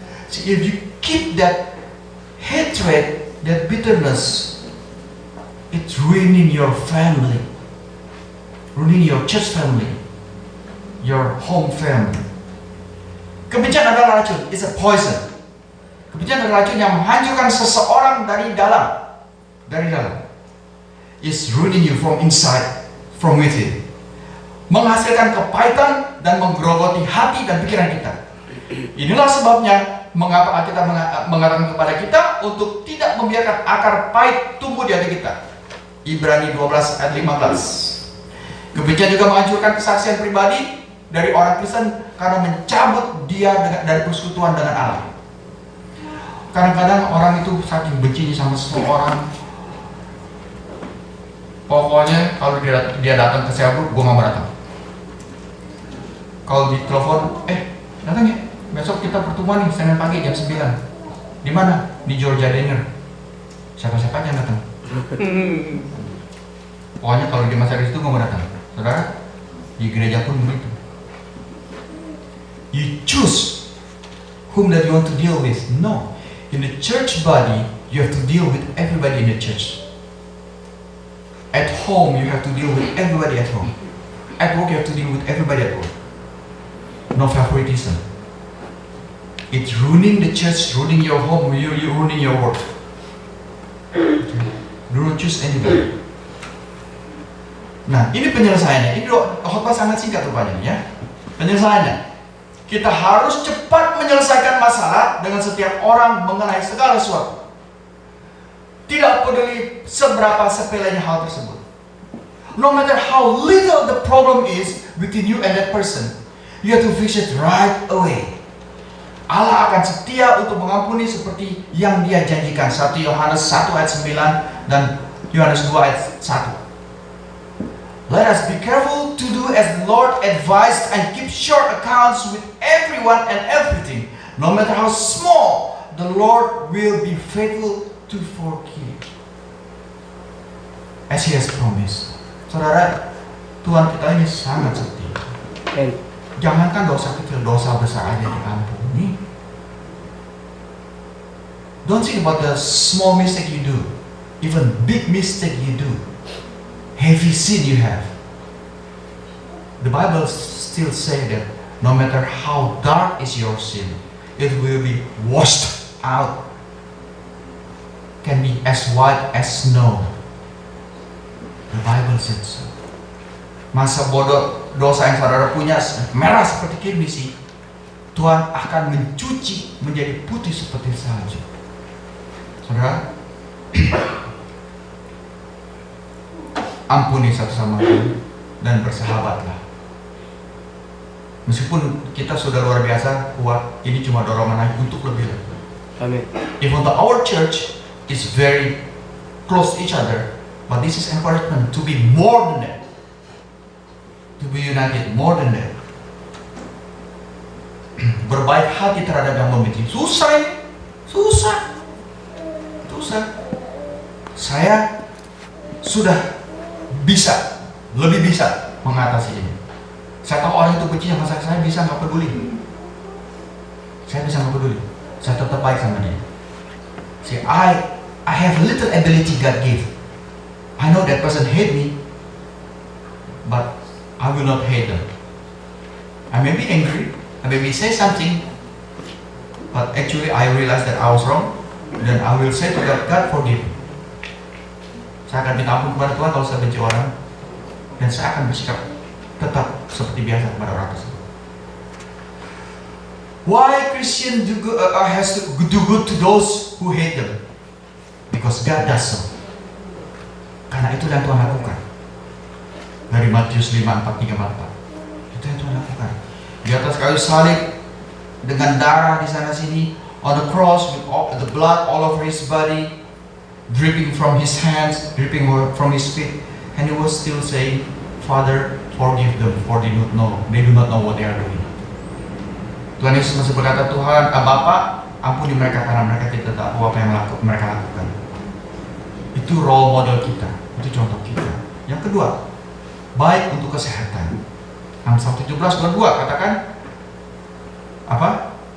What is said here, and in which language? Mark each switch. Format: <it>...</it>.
<en>So if you keep that hatred, that bitterness, it's ruining your family, ruining your church family, your home family.</en> <id>Kebencian adalah racun.</id> <en>It's a poison.</en> <id>Kebencian adalah racun yang menghancurkan seseorang dari dalam. Dari dalam.</id> <en>It's ruining you from inside, from within.</en> <id>Menghasilkan kepahitan dan menggerogoti hati dan pikiran kita. Inilah sebabnya mengapa kita mengatakan kepada kita untuk tidak membiarkan akar pahit tumbuh di hati kita. Ibrani 12 ayat 15. Kebencian juga menghancurkan kesaksian pribadi dari orang Kristen karena mencabut dia dari persekutuan dengan Allah. Kadang-kadang orang itu saking bencinya sama seseorang, pokoknya kalau dia datang ke saya, gue nggak mau datang. Kalau ditelepon, datang ya, besok kita pertemuan nih Senin pagi jam 9. Di mana? Di Georgia Diner. Siapa-siapa aja yang datang. Pokoknya kalau dia masih ada di situ nggak mau datang. Saudara, di gereja pun begitu.</id> <en>You choose whom that you want to deal with. No. In the church body, you have to deal with everybody in the church. At home, you have to deal with everybody at home. At work, you have to deal with everybody at work. No favoritism. It's ruining the church, ruining your home, you ruining your work. Do not choose anybody.</en> <id>Nah, ini penyelesaiannya. Ini khotbah sangat singkat rupanya ya. Penyelesaiannya, kita harus cepat menyelesaikan masalah dengan setiap orang mengenai segala sesuatu. Tidak peduli seberapa sepelenya hal tersebut.</id> <en>No matter how little the problem is between you and that person, you have to fix it right away.</en> <id>Allah akan setia untuk mengampuni seperti yang Dia janjikan. 1 Yohanes 1 ayat 9 dan Yohanes 2 ayat 1.</id> <en>Let us be careful to do as the Lord advised and keep short accounts with everyone and everything. No matter how small, the Lord will be faithful to forgive, as He has promised.</en> <id>Saudara, Tuhan kita ini sangat setia. Jangankan dosa kecil, dosa besar aja diampuni.</id> <en>Don't think about the small mistake you do, even big mistake you do, heavy sin you have. The Bible still say that no matter how dark is your sin, it will be washed out, can be as white as snow. The Bible said so.</en> <id>Masa bodoh dosa yang saudara punya merah seperti kirmisi, Tuhan akan mencuci menjadi putih seperti salju. Saudara, ampuni satu sama lain dan bersahabatlah. Meskipun kita sudah luar biasa kuat, ini cuma dorongan lagi untuk lebih. Amin.</id> <en>Even though our church is very close to each other, But this is encouragement to be more than that. To be united more than that.</en> <id>Berbaik hati terhadap yang membenci. Susah ini. Susah. Saya sudah bisa, lebih bisa mengatasi ini. Saya tahu orang itu benci sama saya bisa nggak peduli. Saya bisa nggak peduli. Saya tetap baik sama dia.</id> <en>See, I have little ability God gave. I know that person hate me, but I will not hate them. I may be angry, I may be say something, but actually I realize that I was wrong. Then I will say to God, God forgive me.</en> <id>Saya akan minta ampun kepada Tuhan kalau saya benci orang, dan saya akan bersikap tetap seperti biasa kepada orang tersebut.</id> <en>Why Christian has to do good to those who hate them? Because God does so.</en> <id>Karena itu yang Tuhan lakukan. Dari Matius 5:43-44. Itu yang Tuhan lakukan. Di atas kayu salib dengan darah di sana sini,</id> <en>on the cross with all, the blood all over his body, dripping from his hands, dripping from his feet, and he was still saying, Father, forgive them, for they do not know what they are doing.</en> <id>Tuhan Yesus masih berkata, Tuhan, Bapa, ampuni mereka karena mereka tidak tahu apa yang mereka lakukan. Itu role model kita, itu contoh kita. Yang kedua, baik untuk kesehatan. Amsal 17:22 katakan apa?</id>